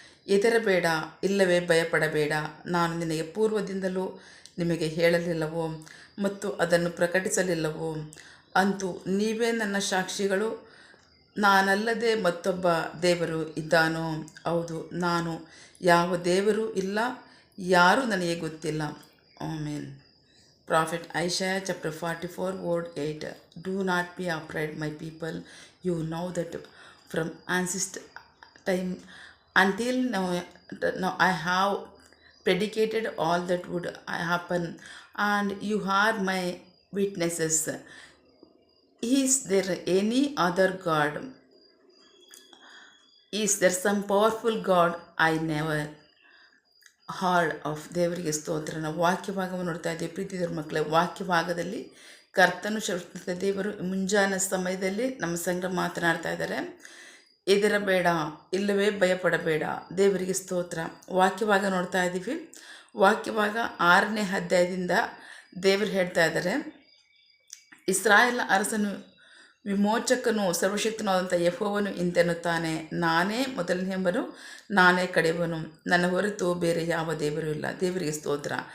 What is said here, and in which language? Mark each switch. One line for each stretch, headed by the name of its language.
Kannada: ಹೆದರಬೇಡ, ಇಲ್ಲವೇ ಭಯಪಡಬೇಡ. ನಾನು ನಿನಗೆ ಪೂರ್ವದಿಂದಲೂ ನಿಮಗೆ ಹೇಳಲಿಲ್ಲವೋ ಮತ್ತು ಅದನ್ನು ಪ್ರಕಟಿಸಲಿಲ್ಲವೋ? ಅಂತೂ ನೀವೇ ನನ್ನ ಸಾಕ್ಷಿಗಳು. ನಾನಲ್ಲದೆ ಮತ್ತೊಬ್ಬ ದೇವರು ಇದ್ದಾನೋ? ಹೌದು, ನಾನು ಯಾವ ದೇವರು ಇಲ್ಲ, ಯಾರೂ ನನಗೆ ಗೊತ್ತಿಲ್ಲ.
English: Amen. Prophet Isaiah chapter 44 word 8. Do not be afraid, my people. You know that from ancient time until now I have predicated all that would happen, and you are my witnesses. Is there any other God? Is there some powerful God I never heard of?
Kannada: ದೇವರಿಗೆ ಸ್ತೋತ್ರ. ನಾವು ವಾಕ್ಯ ಭಾಗವನ್ನು ನೋಡ್ತಾ ಇದ್ದೀವಿ. ಪ್ರೀತಿದರ ಮಕ್ಕಳೇ, ವಾಕ್ಯ ಭಾಗದಲ್ಲಿ ಕರ್ತನು ಸರ್ವಶಕ್ತ ದೇವರು ಮುಂಜಾನೆ ಸಮಯದಲ್ಲಿ ನಮ್ಮ ಸಂಘ ಮಾತನಾಡ್ತಾ ಇದ್ದಾರೆ. ಹೆದರಬೇಡ, ಇಲ್ಲವೇ ಭಯಪಡಬೇಡ. ದೇವರಿಗೆ ಸ್ತೋತ್ರ. ವಾಕ್ಯ ಭಾಗ ನೋಡ್ತಾ ಇದ್ದೀವಿ. ವಾಕ್ಯ ಭಾಗ 6ನೇ ಅಧ್ಯಾಯದಿಂದ ದೇವರು ಹೇಳ್ತಾ ಇದ್ದಾರೆ, ಇಸ್ರಾಯೇಲ್ ಅರಸನು ವಿಮೋಚಕನು ಸರ್ವಶಕ್ತನಾದಂಥ ಯೆಹೋವನು ಇಂತೆನ್ನುತ್ತಾನೆ, ನಾನೇ ಮೊದಲನೆಂಬನು, ನಾನೇ ಕಡೆಯವನು, ನನ್ನ ಹೊರತು ಬೇರೆ ಯಾವ ದೇವರು ಇಲ್ಲ. ದೇವರಿಗೆ ಸ್ತೋತ್ರ.